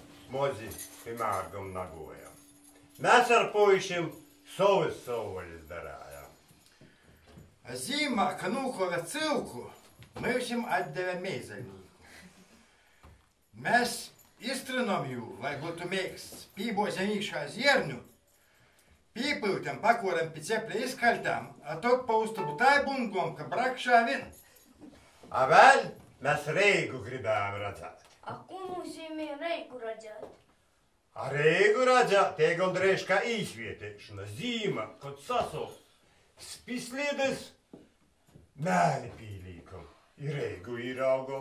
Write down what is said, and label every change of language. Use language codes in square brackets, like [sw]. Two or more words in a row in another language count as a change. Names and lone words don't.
[ltg] mozi pie mārgum nagojam. Mēs ar puišim savas soļas darājām. Zīmā, ka nūkova cilku, mēs jim atdeve meizaļnīku. Mēs iztrinam jū, lai būtu mēksts, pībozam īšā zierņu, pīpiltam, pakoram pie cepļa izkaļtām, a tot pa uztabu tai bungom, ka brakšā vien. A vēl mēs Reigu gribējām redzēt. A ko nozīmē Reigu redzēt? A Reigu redzēt, tie gandrīz kā īsvietēšana, zīma, kad sasauc spislīdes, mēli pīlīkam, ir Reigu īraugam.